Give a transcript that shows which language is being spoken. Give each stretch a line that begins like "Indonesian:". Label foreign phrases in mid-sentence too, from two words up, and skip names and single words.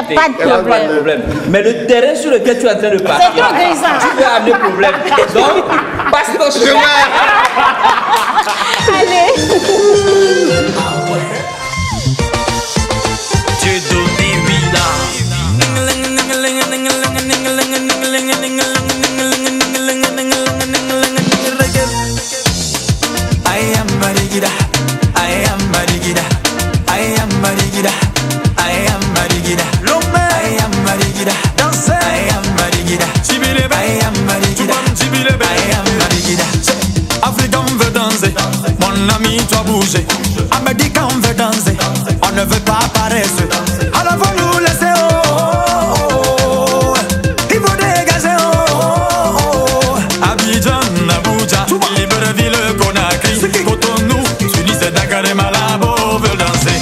French: Il n'y a pas de problème. Mais le terrain sur lequel tu es en train de partir, C'est trop grisant. tu peux amener problème. Donc, passe ton chemin. Allez. Dieu donné, oui là.
English: I am Marigida, I am Marigida, I am Marigida, I am Marigida, I am Marigida, danse, I am Marigida, Jibilebe, I am Marigida, Jibilebe, I am Marigida.
French: Africain veut danser, mon ami doit bouger. Américain veut danser, on ne veut pas paresseux. Alors faut nous laisser il faut dégager Abidjan, Abuja, Libreville, Conakry, Cotonou, Tunis, Dakar et Malabo veulent danser.